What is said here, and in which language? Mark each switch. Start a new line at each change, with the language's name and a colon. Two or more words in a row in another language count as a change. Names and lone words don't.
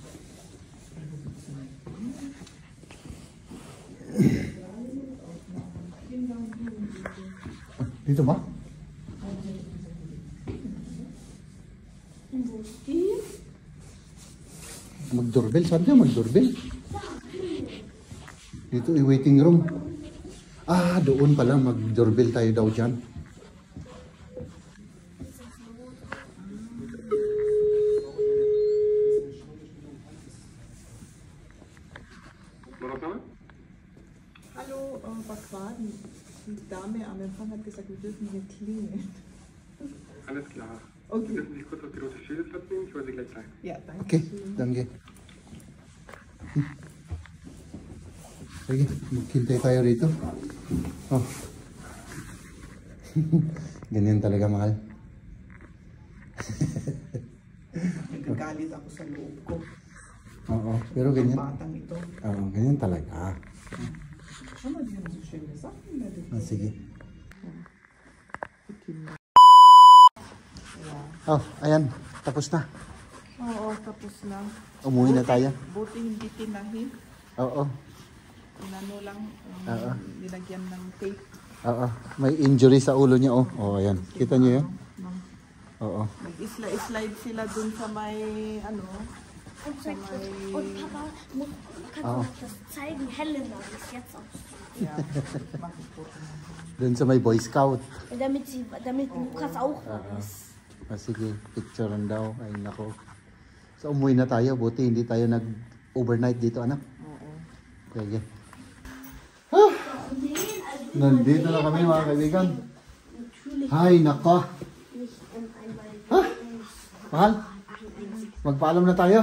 Filipino: Dito ba? Mag-doorbell? Saan tayo mag-doorbell? Dito,
English: waiting room.
Filipino: Ah, doon pala. Mag-doorbell tayo daw dyan.
German: Hallo, was war denn? Die Dame am Empfang hat gesagt, wir dürfen hier klingeln. Alles klar. Okay. Dürfen Sie kurz auf die rote Schildeplatz nehmen? Ich hole Sie gleich rein. Ja, danke. Okay, danke.
Filipino: Sige, maghintay tayo rito. Oh. Ganyan talaga, mahal. Nagagalit ako sa loob ko. Oo, pero ganyan. Ang batang ito. Oo, ganyan talaga.
German: Schau mal, die haben so schöne Sachen da drin.
Filipino: Ah, sige.
German: Die Kinder.
Filipino: Oh, ayan. Tapos na. Oo, tapos na. Umuwi na tayo. Buti hindi tinahi. Oo. Inano lang, Oo. nilagyan ng tape. Oo. May injury sa ulo niya, oh. Oh, ayan. Kita niyo yun? Oo. Nag-slide sila dun sa may, ano,
German: Und Papa kann Ah. das zeigen, Helena, wie es jetzt aussieht.
Filipino: yeah, makikot na. Doon sa may Boy Scout.
German: Damit Lukas auch ist.
Filipino: Ah, sige, picturean daw. Ay, nako. So, umuwi na tayo. Buti hindi tayo nag-overnight dito, anak. Oo. Sige. Nandito na kami, mga kaibigan. Hay, nako. Mahal, magpaalam na tayo.